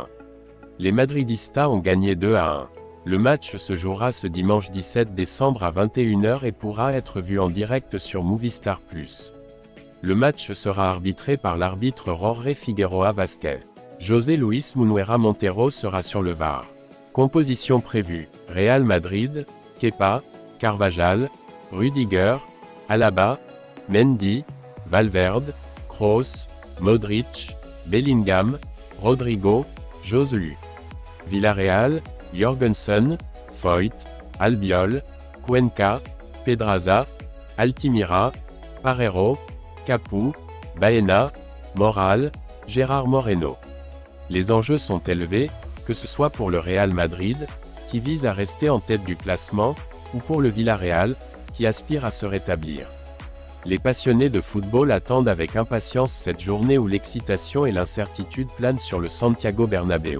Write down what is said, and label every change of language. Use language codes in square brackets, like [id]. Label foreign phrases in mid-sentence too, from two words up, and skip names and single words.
[fr] Les Madridistas ont gagné 2-1. Le match se jouera ce dimanche 17 décembre à 21 h et pourra être vu en direct sur Movistar Plus. Le match sera arbitré par l'arbitre Jorge Figueroa Vázquez. José Luis Munuera Montero sera sur le VAR. Composition prévue: Real Madrid, Kepa, Carvajal, Rudiger, Alaba, Mendy, Valverde, Kroos, Modric, Bellingham, Rodrigo, Joselu. Villarreal, Jorgensen, Foyt, Albiol, Cuenca, Pedraza, Altimira, Parreiro, Capu, Baena, Moral, Gérard Moreno. Les enjeux sont élevés, que ce soit pour le Real Madrid, qui vise à rester en tête du classement, ou pour le Villarreal, qui aspire à se rétablir. Les passionnés de football attendent avec impatience cette journée où l'excitation et l'incertitude planent sur le Santiago Bernabéu.